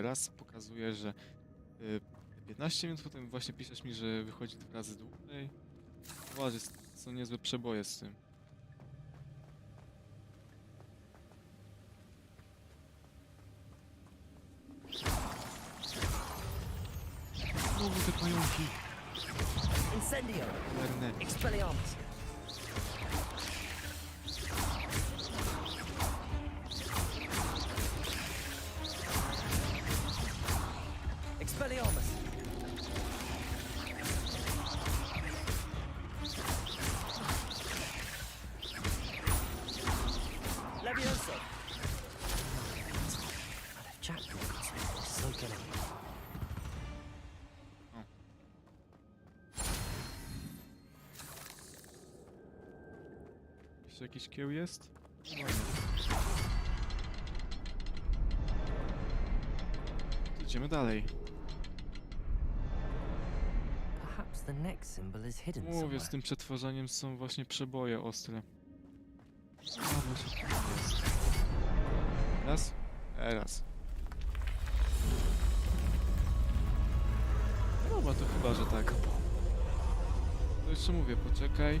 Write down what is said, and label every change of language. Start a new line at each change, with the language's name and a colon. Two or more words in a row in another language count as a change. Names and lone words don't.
Polish: Raz pokazuje, że 15 minut, potem właśnie piszesz mi, że wychodzi 2 razy dłużej. Uważaj, są niezłe przeboje z tym. Znowu te pająki. Incendio! Lerne. Expelliarmus! Expelliarmus! Levioso! Ale Jack jest
English: so good.
Polish: Jeszcze jakiś kieł jest? No nie. Idziemy dalej.
English: Perhaps the next symbol is hidden
Polish: Mówię,
English: somewhere.
Polish: z tym przetwarzaniem są właśnie przeboje ostre. A, właśnie tu jest. Raz? Teraz. Dobra, to chyba, że tak. To jeszcze mówię, poczekaj.